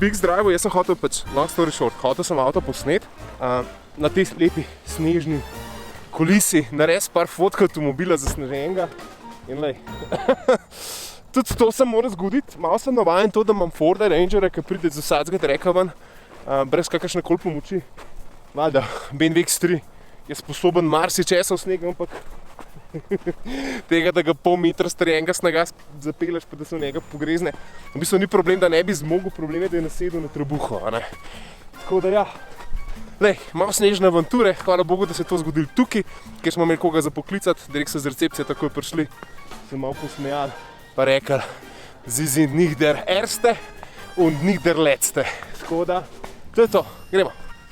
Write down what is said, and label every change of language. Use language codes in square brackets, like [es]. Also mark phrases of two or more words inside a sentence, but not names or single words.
[sl] X-Drive-u, jaz sem hotel pač, [en] long story short, [sl] hotel sem avto posnet na tej lepi snežni kulisi, narediti par fotk avtomobila zasneženega in lej. Tudi to se mora zgoditi, malo sem navajen to, da imam Forda Rangera, ki pride z vsakega treka ven, brez kakršne koli pomoči. Valjda, BMW X3 je sposoben marsičesa v snegu, ampak tega, da ga pol metra strjenega snega zapelješ, pa da se v njega pogrezne. V bistvu ni problem, da ne bi zmogel, problem je, da je nasedel na trebuho, a ne. Tako da ja, lej, malo snežne avanture, hvala Bogu, da se je to zgodilo tukaj, kjer smo imeli koga za poklicati, direkt so z recepcije takoj prišli, se malo posmejali, pa rekli, [de] Sie sind nicht der Erste und nicht der Letzte. [sl] Tako da, to je to, gremo.